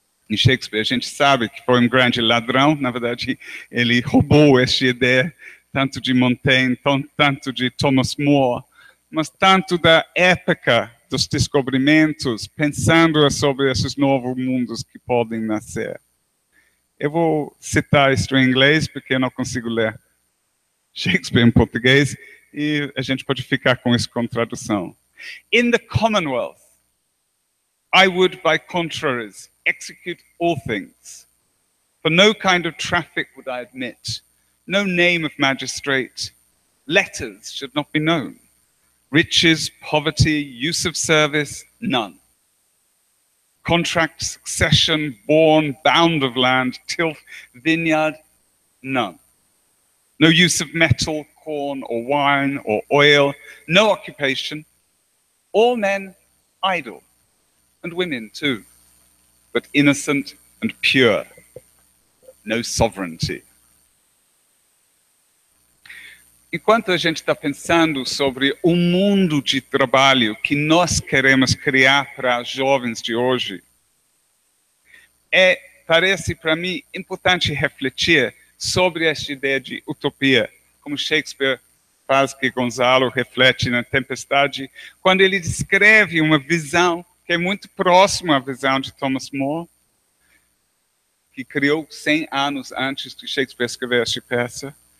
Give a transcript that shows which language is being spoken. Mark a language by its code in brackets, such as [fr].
[pt] Em Shakespeare, a gente sabe que foi um grande ladrão, na verdade, ele roubou essa ideia, tanto de Montaigne, tanto de Thomas More, mas tanto da época dos descobrimentos, pensando sobre esses novos mundos que podem nascer. Eu vou citar isto em inglês, porque eu não consigo ler Shakespeare em português, e a gente pode ficar com isso com tradução. [en] In the Commonwealth, I would, by contraries, execute all things, for no kind of traffic would I admit, No name of magistrate. Letters should not be known. Riches, poverty, use of service, none. Contract, succession, born, bound of land, tilth, vineyard, none. No use of metal, corn, or wine, or oil, no occupation. All men idle, and women too, but innocent and pure. No sovereignty. [pt] Enquanto a gente está pensando sobre o mundo de trabalho que nós queremos criar para jovens de hoje, parece para mim importante refletir sobre esta ideia de utopia, como Shakespeare faz que Gonzalo reflete na Tempestade, quando ele descreve uma visão que é muito próxima à visão de Thomas More, que criou 100 anos antes de Shakespeare escrever esta peça.